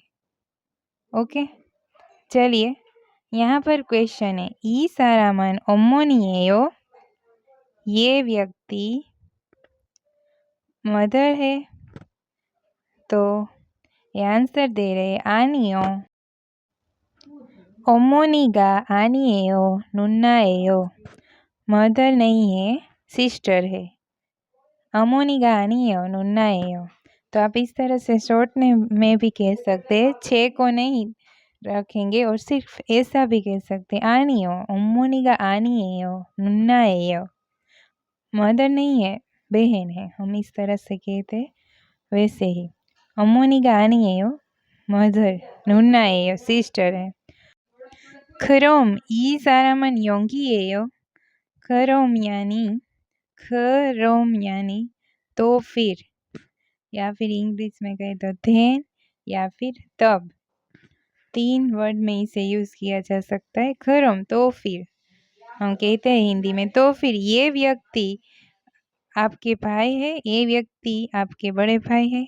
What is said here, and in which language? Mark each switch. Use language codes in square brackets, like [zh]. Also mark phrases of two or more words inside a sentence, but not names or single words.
[hi] ओके, चलिए यहाँ पर क्वेश्चन है [ko] 이 사람은 어머니예요. [hi] ये व्यक्ति मदर है, तो ये आंसर दे रहे आनियो। [ko] 어머니가 아니에요. 누나예요. [hi] मदर नहीं है, सिस्टर है। [ko] 어머니가 아니에요, 누나예요. [hi] तो आप इस तरह से शॉर्ट में भी कह सकते हैं, छे को नहीं रखेंगे और सिर्फ ऐसा भी कह सकते हैं, [ko] 아니요, 어머니가 아니에요, 누나예요. [hi] मदर नहीं है, बहन है, हम इस तरह से कहते हैं वैसे ही। [ko] 어머니가 아니에요, मदर, 누나예요, सिस्टर है। 그럼 이 사람은 영기예요. [hi] करोम यानी तो फिर, या फिर इंग्लिश में कहे तो then या फिर तब, 3 वर्ड में इसे यूज किया जा सकता है। करोम तो फिर, हम कहते हैं हिंदी में तो फिर ये व्यक्ति आपके भाई है, ये व्यक्ति आपके बड़े भाई है।